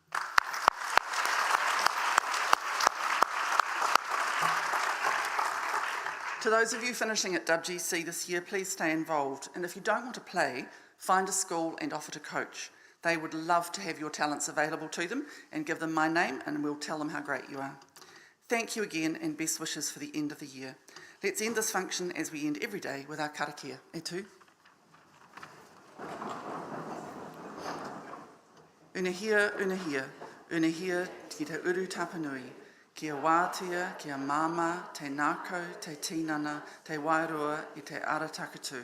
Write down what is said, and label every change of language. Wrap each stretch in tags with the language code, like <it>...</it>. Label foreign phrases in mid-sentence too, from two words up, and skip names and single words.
<en>To those of you finishing at WGC this year, please stay involved. And if you don't want to play, find a school and offer to coach. They would love to have your talents available to them, and give them my name and we'll tell them how great you are. Thank you again, and best wishes for the end of the year. Let's end this function as we end every day with our karakia.</en> <mi>E tū. Unahia, unahia, unahia ki te uru tapanui. Kia wātia, kia māma, te nākau, te tinana, te wairua i te ara takatū.</mi>